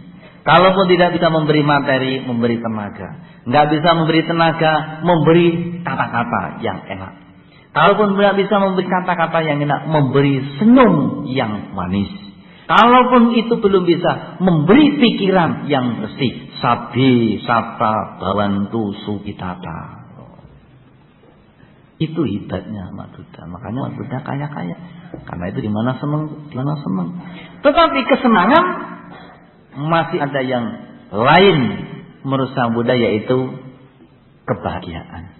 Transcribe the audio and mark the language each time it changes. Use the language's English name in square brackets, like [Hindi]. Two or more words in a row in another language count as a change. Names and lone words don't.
[Indonesian] Kalaupun tidak bisa memberi materi, memberi tenaga. Nggak bisa memberi tenaga, memberi kata-kata yang enak. Kalaupun tidak bisa memberi kata-kata yang enak, memberi senyum yang manis. Kalaupun itu belum bisa, memberi pikiran yang bersih. [Pali] Sabi, sata, bawantu, sukitata. [Indonesian] Itu hebatnya umat Buddha. Makanya umat Buddha kaya-kaya. Karena itu di mana senang. Tetapi kesenangan masih ada yang lain menurut Sang Buddha, yaitu kebahagiaan.